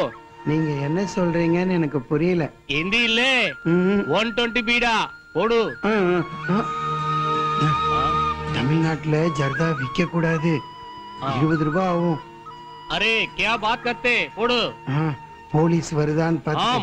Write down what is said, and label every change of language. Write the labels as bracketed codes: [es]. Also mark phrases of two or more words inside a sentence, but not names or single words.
[ta] நீங்க என்ன சொல்றீங்கன்னு எனக்கு புரியல. हिंदी இல்ல, 120 बीड़ा போடு. தமிழ்நாட்டுல ஜர்தா விற்க கூடாது, 20 ரூபாய் ஆகும். [hi] अरे क्या बात करते, [ta] போடு. போலீஸ் வருதான்னு हाँ பார்த்து.